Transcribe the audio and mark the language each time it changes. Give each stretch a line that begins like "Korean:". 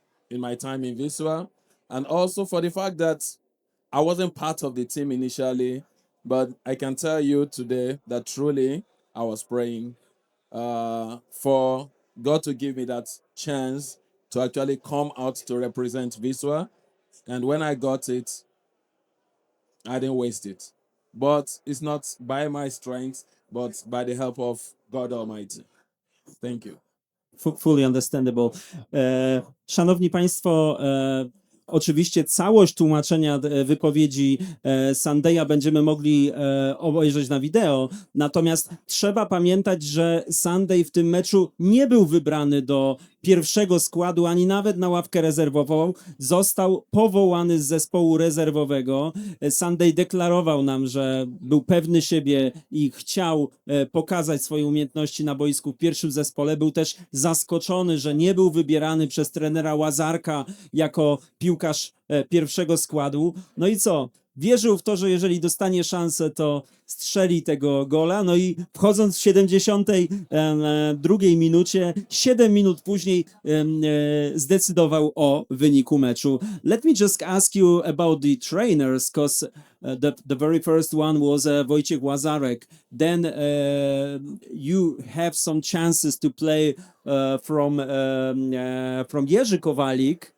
English: in my time in Wisła, and also for the fact that I wasn't part of the team initially, but I can tell you today that truly I was praying for God to give me that chance to actually come out to represent Wisła, and when I got it, I didn't waste it. But it's not by my strength, but by the help of God Almighty. Thank you. Fully understandable.
Polish: Szanowni Państwo, oczywiście całość tłumaczenia wypowiedzi Sundaya będziemy mogli obejrzeć na wideo, natomiast trzeba pamiętać, że Sunday w tym meczu nie był wybrany do pierwszego składu, ani nawet na ławkę rezerwową. Został powołany z zespołu rezerwowego. Sunday deklarował nam, że był pewny siebie i chciał pokazać swoje umiejętności na boisku w pierwszym zespole. Był też zaskoczony, że nie był wybierany przez trenera Łazarka jako piłkarz pierwszego składu. No i co? Wierzył w to, że jeżeli dostanie szansę, to strzeli tego gola. No i wchodząc w 72 minucie, 7 minut później zdecydował o wyniku meczu.
English: Let me just ask you about the trainers, because the very first one was Wojciech Łazarek. Then you have some chances to play from Jerzy Kowalik.